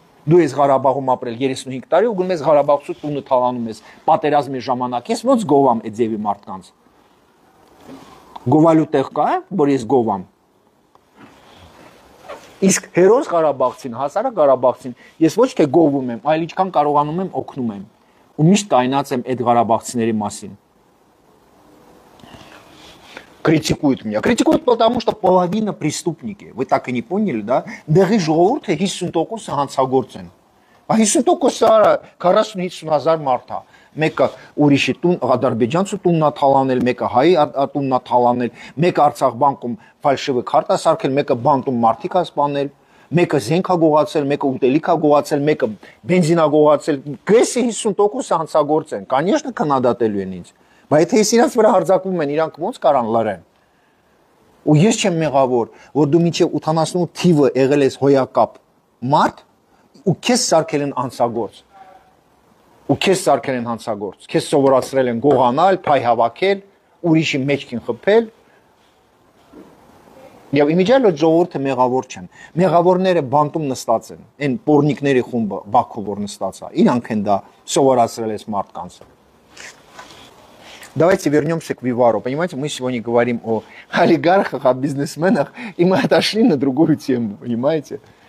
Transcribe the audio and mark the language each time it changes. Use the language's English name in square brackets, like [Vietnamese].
[Armenian] Դու ես Ղարաբաղում ապրել 35 տարի ու գնում ես Ղարաբաղցու տունը թալանում ես պատերազմի ժամանակ, ես ոնց գովամ այդ ձևի մարդկանց։ Գովալու տեղ կա, որ ես գովամ։ Իսկ հերոս Ղարաբաղցին, հասարակ Ղարաբաղցին, ես ոչ թե գովում եմ, այլ ինչքան կարողանում եմ օգնում եմ։ Ու միշտ կայնած եմ այդ Ղարաբաղցիների մասին։ [Russian] Критикуют меня. Критикуют потому, что половина преступники. Вы так и не поняли, да? [Armenian] Դեղի ժողովուրդը 50% հանցագործ են։ 50%-ը 40-50 հազար մարդ է։ Մեկը ուրիշի տուն, ադրբեջանցու տունն է թալանել, մեկը հայ տունն է թալանել, մեկը Արցախ բանկում ֆալշիվը քարտա սարքել, մեկը բանտում մարդիկ է սպանել, մեկը զենք է գողացել, մեկը ուտելիք է գողացել, մեկը բենզին է գողացել։ Գրեթե 50% հանցագործ են։ Конечно, քննադատելու են ինձ։ Բայց եթե ես իրանց վրա հարձակվում են, իրանք ոնց կարան լռեն։ Ու ես չեմ մեղավոր, որ դու մինչև 88 թիվը եղել ես հոյակապ մարդ ու քեզ սարքել են անցագործ։ Ու քեզ սարքել են հանցագործ։ Քեզ սովորացրել են գողանալ, փայ հավաքել, ուրիշի մեջքին խփել։ Եվ իմիջիալը ժողովուրդը մեղավոր չեն։ Մեղավորները բանտում նստած են։ Այն պորնիկների խումբը Բաքու որ նստած է։ Իրանք են դա սովորացրել ես մարդկանց։ [Russian] Давайте вернемся к Вивару. Понимаете, мы сегодня говорим о олигархах, о бизнесменах, и мы отошли на другую тему, понимаете?